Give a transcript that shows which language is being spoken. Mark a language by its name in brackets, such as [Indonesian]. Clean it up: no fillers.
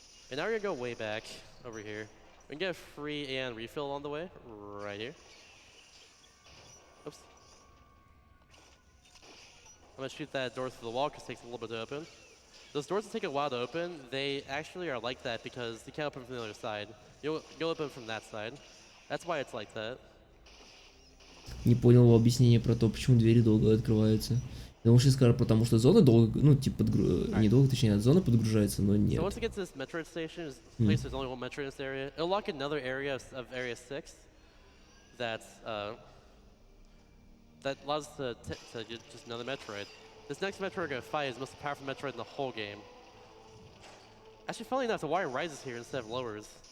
[English] And now we're gonna go way back over here. We can get a free and refill on the way, right here. Oops. I'm gonna shoot that door through the wall because it takes a little bit to open. Those doors that take a while to open, they actually are like that because you can't open from the other side. You'll open from that side. That's why it's like that. [Russian] Не понял его объяснение про то, почему двери долго открываются. Я думал, что скажу, потому что зона долго, ну, типа, не долго, точнее, зона подгружается, но нет. [English] So once it gets to this Metroid station, this place there's only one Metroid in this area. It'll lock another area of Area 6 that allows us to get just another Metroid. This next Metroid we're gonna fight is the most powerful Metroid in the whole game. Actually, funnily enough, the wire rises here instead of lowers.